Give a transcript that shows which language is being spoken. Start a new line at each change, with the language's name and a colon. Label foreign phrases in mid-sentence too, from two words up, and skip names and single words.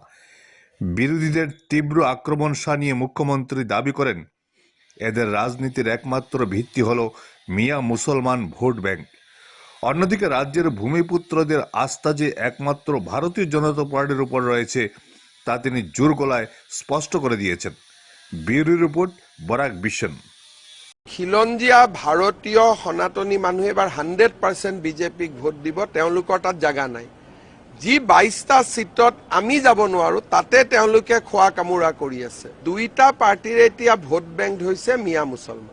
Bangla: বিরোধীদের তীব্র আক্রমণ শানিয়ে মুখ্যমন্ত্রী দাবি করেন, এদের রাজনীতির একমাত্র ভিত্তি হল মিয়া মুসলমান ভোট ব্যাংক। অন্যদিকে রাজ্যের ভূমিপুত্রদের আস্থা যে একমাত্র ভারতীয় জনতা পার্টির উপর রয়েছে তা তিনি জোর গলায় স্পষ্ট করে দিয়েছেন। ব্যুরো রিপোর্ট, বরাক বিশন।
Assamese: খিলঞ্জীয়া ভাৰতীয় সনাতনী মানুহে এবাৰ 100% বিজেপিক ভোট দিব। তেওঁলোকৰ তাত জাগা নাই। যি 22টা সিটত আমি যাব নোৱাৰো তাতে তেওঁলোকে খোৱা কামোৰা কৰি আছে। দুইটা পাৰ্টিৰ এতিয়া ভোট বেংক হৈছে মিয়া মুছলমান।